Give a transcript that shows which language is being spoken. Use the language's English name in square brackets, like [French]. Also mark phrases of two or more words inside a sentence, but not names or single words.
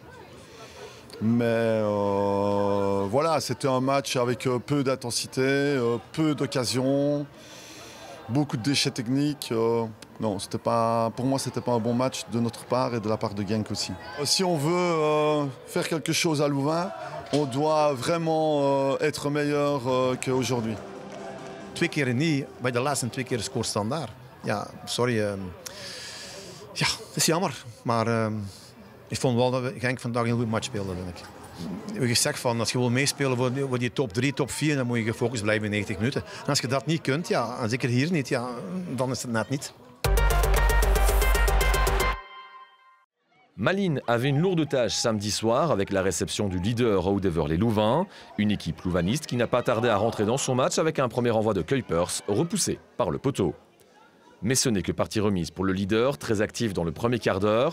[French] Mais voilà, c'était un match avec peu d'intensité, peu d'occasions, beaucoup de déchets techniques. Non, pour moi, ce n'était pas un bon match de notre part et de la part de Genk aussi. Si on veut faire quelque chose à Louvain, on doit vraiment être meilleur qu'aujourd'hui. [Dutch] 2 keer niet, bij de laatste 2 keer scoort standaard. Ja, sorry. Ja, het is jammer. Maar ik vond wel dat we Genk vandaag een heel goed match speelden, denk ik. We hebben gezegd van als je wil meespelen voor die top 3, top 4, dan moet je gefocust blijven in 90 minuten. En als je dat niet kunt, ja, en zeker hier niet, ja, dan is het net niet. [French] Malines avait une lourde tâche samedi soir avec la réception du leader Oudever les Louvains, une équipe louvaniste qui n'a pas tardé à rentrer dans son match avec un premier envoi de Kuipers repoussé par le poteau. Mais ce n'est que partie remise pour le leader, très actif dans le premier quart d'heure.